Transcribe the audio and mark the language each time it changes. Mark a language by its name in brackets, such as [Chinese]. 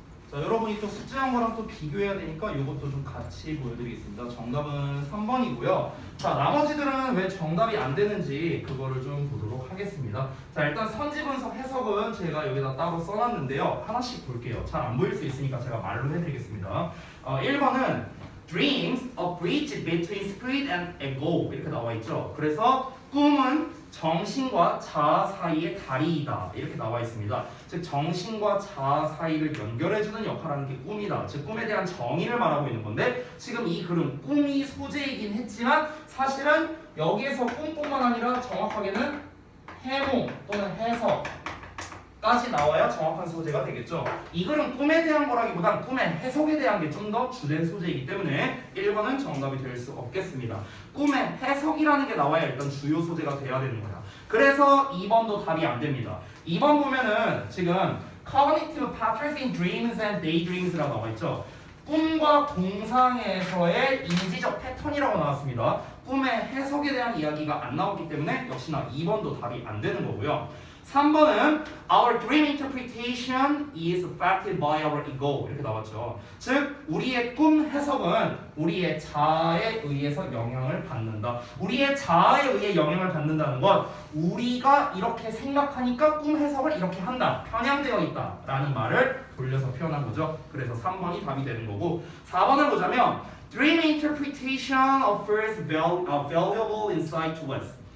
[Korean] 자, 여러분이 또 숙제한 거랑 또 비교해야 되니까 이것도 좀 같이 보여드리겠습니다. 정답은 3번이고요. 자, 나머지들은 왜 정답이 안 되는지 그거를 좀 보도록 하겠습니다. 자, 일단 선지분석 해석은 제가 여기다 따로 써놨는데요. 하나씩 볼게요. 잘 안 보일 수 있으니까 제가 말로 해드리겠습니다. 1번은 [English] Dreams, a bridge between spirit and ego [Korean] 이렇게 나와 있죠. 그래서 꿈은 정신과 자아 사이의 다리이다 이렇게 나와 있습니다. 즉 정신과 자아 사이를 연결해주는 역할을 하는 게 꿈이다. 즉 꿈에 대한 정의를 말하고 있는 건데 지금 이 글은 꿈이 소재이긴 했지만 사실은 여기에서 꿈뿐만 아니라 정확하게는 해몽 또는 해석까지 나와야 정확한 소재가 되겠죠. 이 글은 꿈에 대한 거라기보단 꿈의 해석에 대한 게 좀 더 주된 소재이기 때문에 1번은 정답이 될 수 없겠습니다. 꿈의 해석이라는 게 나와야 일단 주요 소재가 돼야 되는 거야. 그래서 2번도 답이 안 됩니다. 2번 보면은 지금 [English] Cognitive Patterns in Dreams and Daydreams [Korean] 라고 나와 있죠. 꿈과 공상에서의 인지적 패턴이라고 나왔습니다. 꿈의 해석에 대한 이야기가 안 나왔기 때문에 역시나 2번도 답이 안 되는 거고요. 3번은 [English] Our dream interpretation is affected by our ego [Korean] 이렇게 나왔죠. 즉 우리의 꿈 해석은 우리의 자아에 의해서 영향을 받는다. 우리의 자아에 의해 영향을 받는다는 건 우리가 이렇게 생각하니까 꿈 해석을 이렇게 한다. 편향되어 있다 라는 말을 돌려서 표현한 거죠. 그래서 3번이 답이 되는 거고 4번을 보자면 [English] Dream interpretation offers valuable insight to us.